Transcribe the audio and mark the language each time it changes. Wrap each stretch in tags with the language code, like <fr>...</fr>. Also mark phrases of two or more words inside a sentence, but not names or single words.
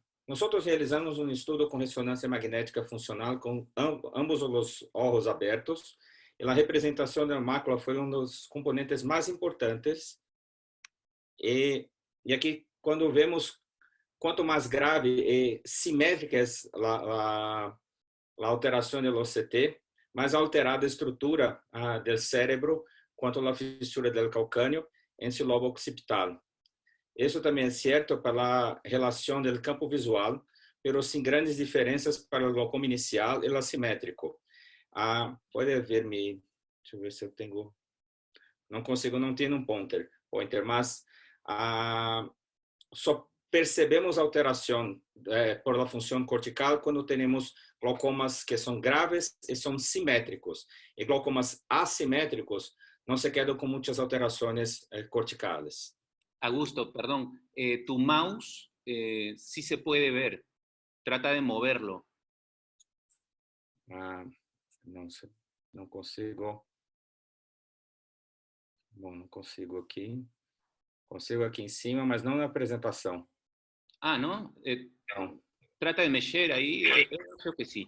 <es>Nosotros realizamos un estudio con resonancia magnética funcional con ambos los ojos abertos y la representación de la mácula fue uno de los componentes más importantes. Y aquí cuando vemos cuanto más grave y simétrica es la alteración del OCT, más alterada</es> <pt>a estrutura</pt> <es>del cérebro</es> <pt>quanto a fissura</pt> <es>del calcâneo en su lobo occipital.</es> <pt>Isso também é certo para a relação do campo visual, mas sem grandes diferenças para o glaucoma inicial e assimétrico. Pode ver-me, deixa eu ver se eu tenho, não consigo, não tenho um pointer, mas só percebemos alteração</pt> <es>por la</es> <pt>função cortical quando temos glaucomas que são graves e são simétricos. E glaucomas assimétricos não se quedam com muitas alterações corticales.</pt> <es>Augusto, perdón, tu mouse sí se puede ver. Trata de moverlo.</es> <pt>Não sei, não consigo. Bom, não consigo aqui. Consigo aqui em cima, mas não na apresentação.</pt> <es>¿No?</es> <pt>Não. Trata de mexer aí, eu acho que sim.</pt>